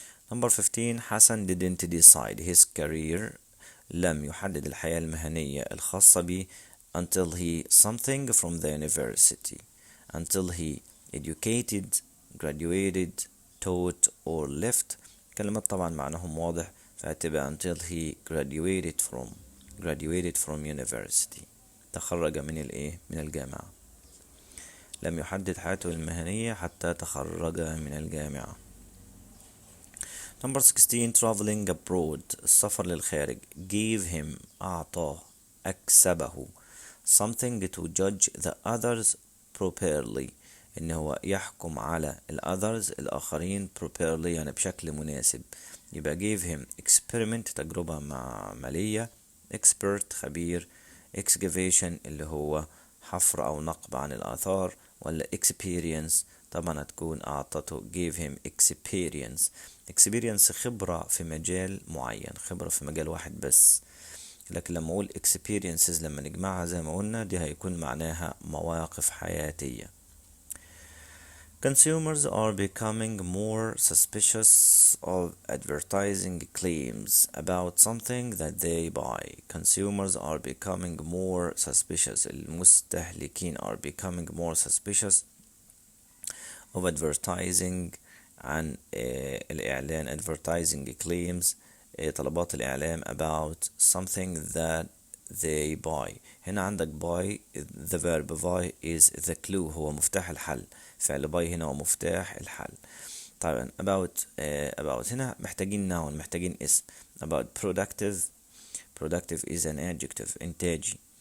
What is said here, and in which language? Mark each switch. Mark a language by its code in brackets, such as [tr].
[en] Number 15 Hasan didn't decide his career [ar] لم يحدد الحياة المهنية الخاصة به [en] until he something from the university until he educated graduated taught or left [ar] كلمات طبعا معناهم واضح فهتبقى [en] until he graduated from university [ar] تخرج من الجامعة. لم يحدد حياته المهنية حتى تخرج من الجامعة. Number 16 [en] traveling abroad [ar] السفر للخارج gave him أعطاه أكسبه [en] something to judge the others properly [ar] إن هو يحكم على others الآخرين properly يعني بشكل مناسب يبقى gave him experiment تجربة عملية expert خبير excavation اللي هو حفر أو نقب عن الآثار ولا experience طبعا هتكون أعطته gave him experience خبرة في مجال معين خبرة في مجال واحد بس لكن لما أقول experiences لما نجمعها زي ما قلنا دي هيكون معناها مواقف حياتية. [en] Consumers are becoming more suspicious of advertising claims about something that they buy. Consumers are becoming more suspicious. [ar] المستهلكين [en] are becoming more suspicious of advertising [ar] عن الإعلان [en] advertising claims [ar] طلبات الإعلام [en] about something that they buy. هنا عندك buy the verb buy is the clue [ar] هو مفتاح الحل. فعل buy هنا هو مفتاح الحل. طبعا about هنا محتاجين noun محتاجين اسم. [en] about productive is an adjective إنتاجي.